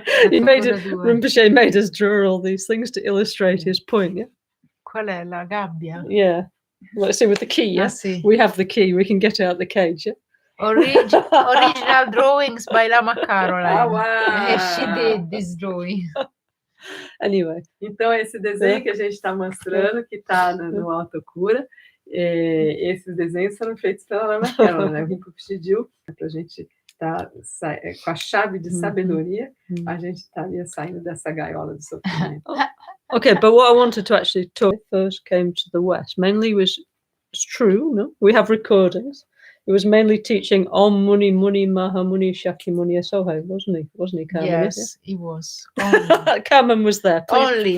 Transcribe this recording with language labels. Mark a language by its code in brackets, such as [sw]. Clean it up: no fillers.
[en] Rinpoche made us draw all these things to illustrate his point. Yeah. [it] Qual è la gabbia? [en] Yeah. Let's see with the key. Yeah. [it] Sì. [en] We have the key. We can get out the cage. Yeah. Original drawings by Lama Caroline. Wow. She did this drawing. Anyway. [pt] Então, esse desenho que a gente está mostrando, que está no Autocura, esses desenhos foram feitos pela Lama Caroline, né? O Rinpoche pediu para a gente estar com a chave de sabedoria, a gente estaria saindo dessa gaiola de sofrimento. [en] Okay, but what I wanted to actually talk first came to the West. Mainly it's true, no? We have recordings. It was mainly teaching Om Muni Muni Mahamuni Shakyamuni Asohe, wasn't he, Carmen? Yes, he was. Carmen was there. Please Only.